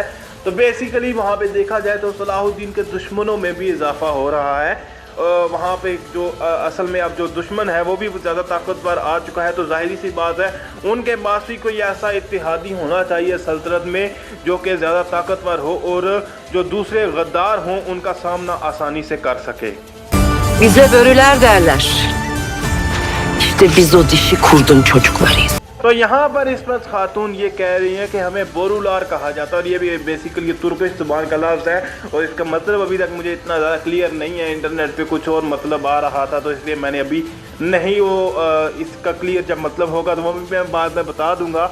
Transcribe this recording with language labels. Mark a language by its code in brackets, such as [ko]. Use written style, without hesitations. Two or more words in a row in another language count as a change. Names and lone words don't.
[hi] तो बेसिकली वहाँ पे देखा जाए तो सलाहुद्दीन के दुश्मनों में भी इजाफा हो रहा है। वहाँ पे जो असल में अब जो दुश्मन है वो भी ज़्यादा ताकतवर आ चुका है। तो जाहिर सी बात है उनके पास भी कोई ऐसा इत्तेहादी होना चाहिए सल्तनत में जो कि ज़्यादा ताकतवर हो और जो दूसरे गद्दार हों उनका सामना आसानी से कर सके। [tr] Bize börüler derler. İşte biz o dişi kurdun çocuklarıyız. [hi] तो यहाँ पर इस्मत खातून ये कह रही हैं कि हमें बोरूलार कहा जाता है और ये भी बेसिकली तुर्किश ज़ुबान का लफ्ज़ है और इसका मतलब अभी तक मुझे इतना ज़्यादा क्लियर नहीं है। इंटरनेट पे कुछ और मतलब आ रहा था तो इसलिए मैंने अभी नहीं वो इसका क्लियर जब मतलब होगा तो वो भी मैं बाद में बता दूंगा।